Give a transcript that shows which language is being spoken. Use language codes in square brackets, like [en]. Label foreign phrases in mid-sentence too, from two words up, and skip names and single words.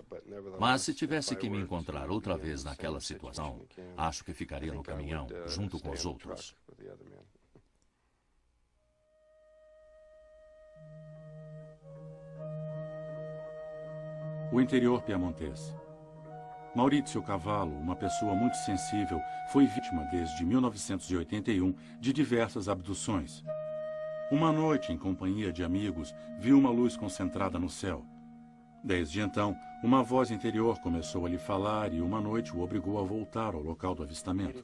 [pt] Mas se tivesse que me encontrar outra vez naquela situação, acho que ficaria no caminhão, junto com os outros. O interior piemontês. Maurizio Cavallo, uma pessoa muito sensível, foi vítima desde 1981 de diversas abduções. Uma noite, em companhia de amigos, viu uma luz concentrada no céu. Desde então, uma voz interior começou a lhe falar e uma noite o obrigou a voltar ao local do avistamento.